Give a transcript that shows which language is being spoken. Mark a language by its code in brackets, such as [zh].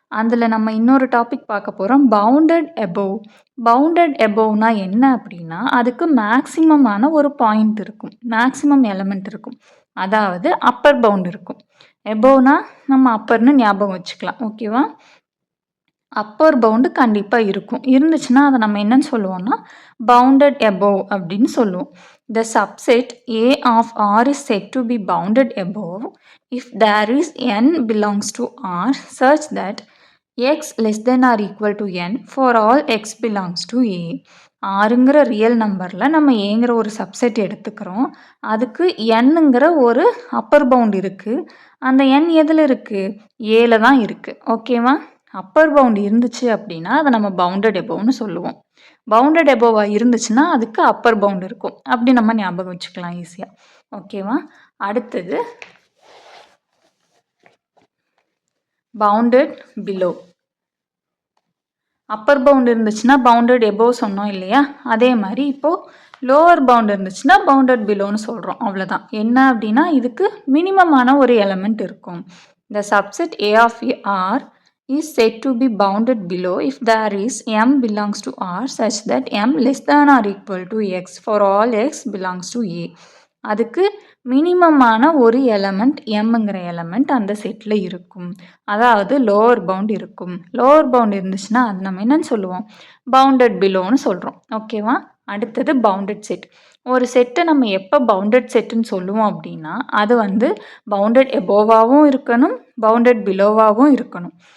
[ta] அதில் நம்ம இன்னொரு டாபிக் பார்க்க போகிறோம், பவுண்டட் எபோவ். பவுண்டட் எபோவ்னா என்ன அப்படின்னா, அதுக்கு மேக்ஸிமமான ஒரு பாயிண்ட் இருக்கும், மேக்ஸிமம் எலமெண்ட் இருக்கும். அதாவது அப்பர் பவுண்ட் இருக்கும். எபோவ்னா நம்ம அப்பர்னு ஞாபகம் வச்சுக்கலாம். ஓகேவா? அப்பர் பவுண்டு கண்டிப்பாக இருக்கும். இருந்துச்சுன்னா அதை நம்ம என்னன்னு சொல்லுவோம்னா பவுண்டட் எபோவ் அப்படின்னு சொல்லுவோம். [en] The subset A of R is said to be bounded above if there is n belongs to R such that x less than or equal to n for all x belongs to A. [ta] ஆறுங்கிற real நம்பரில் நம்ம ஏங்கிற ஒரு subset எடுத்துக்கிறோம். அதுக்கு என்னங்கிற ஒரு upper bound இருக்குது. அந்த எண் எதில் இருக்குது? ஏல தான் இருக்குது. ஓகேவா? அப்பர் பவுண்ட் இருந்துச்சு அப்படின்னா அதை நம்ம பவுண்டட் எபோவ்னு சொல்லுவோம். பவுண்டட் எபோவாக இருந்துச்சுன்னா அதுக்கு அப்பர் பவுண்ட் இருக்கும். அப்படி நம்ம ஞாபகம் வச்சுக்கலாம் ஈஸியாக. ஓகேவா? அடுத்தது பவுண்டட் பிலோ. அப்பர் பவுண்ட் இருந்துச்சுன்னா பவுண்டட் எபோவ் சொன்னோம் இல்லையா? அதே மாதிரி இப்போது லோவர் பவுண்ட் இருந்துச்சுன்னா பவுண்டட் பிலோன்னு சொல்கிறோம். அவ்வளோதான். என்ன அப்படின்னா இதுக்கு மினிமமான ஒரு எலமெண்ட் இருக்கும். [en] The subset A of R is said to be bounded below if there is m belongs to R such that m less than or equal to x for all x belongs to A. [ta] அதுக்கு மினிமமான ஒரு element எம்ங்கிற element அந்த settle இருக்கும். அதாவது lower bound இருக்கும். Lower bound இருந்துச்சுன்னா அது நம்ம என்னன்னு சொல்லுவோம்? பவுண்டட் பிலோன்னு சொல்கிறோம். ஓகேவா? அடுத்தது பவுண்டட் செட். ஒரு செட்டை நம்ம எப்போ பவுண்டட் செட்டுன்னு சொல்லுவோம் அப்படின்னா அது வந்து பவுண்டட் எபோவாகவும் இருக்கணும், பவுண்டட் பிலோவாகவும் இருக்கணும்.